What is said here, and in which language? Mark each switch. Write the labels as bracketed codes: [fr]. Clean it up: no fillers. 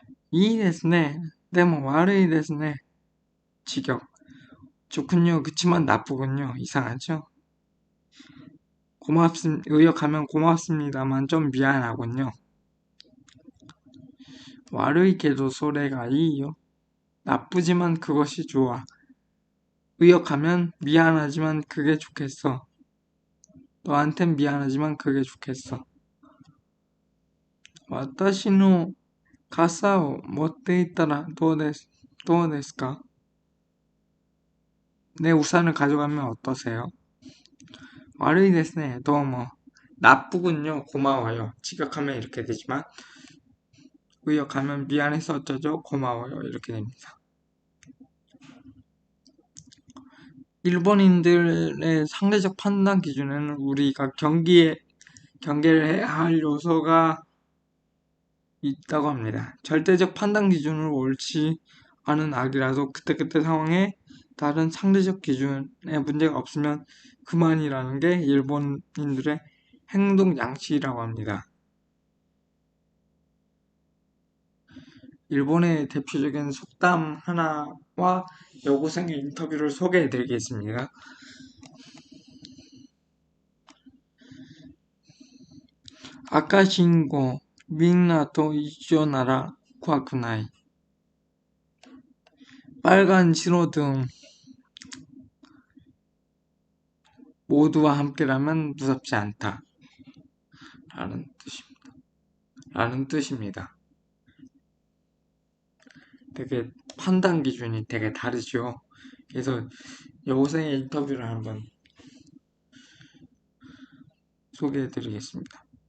[ja] 이ですね.でも悪いですね. [ko] 직역. 좋군요. 그치만 나쁘군요. 이상하죠? 의역하면 고맙습니다만 좀 미안하군요. [ja] 悪いけどそれがいいよ. [ko] 나쁘지만 그것이 좋아. 의역하면 미안하지만 그게 좋겠어. 너한텐 미안하지만 그게 좋겠어. [ja] 私の傘を持っていったらどうですか? [ko] 내 우산을 가져가면 어떠세요? [ja] 悪いですね.どうも. [ko] 나쁘군요. 고마워요. 직역하면 이렇게 되지만 의역하면 미안해서 어쩌죠? 고마워요. 이렇게 됩니다. 일본인들의 상대적 판단 기준에는 우리가 경계를 해야 할 요소가 있다고 합니다. 절대적 판단 기준으로 옳지 않은 악이라도 그때그때 상황에 다른 상대적 기준에 문제가 없으면 그만이라는 게 일본인들의 행동 양식이라고 합니다. 일본의 대표적인 속담 하나와 여고생의 인터뷰를 소개해 드리겠습니다. [ja] 아까 신고 민나と一緒なら怖くない. [ko] 빨간 신호등 모두와 함께라면 무섭지 않다. 라는 뜻입니다. 되게 판단 기준이 되게 다르죠. 그래서 여고생의 인터뷰를 한번 소개해 드리겠습니다.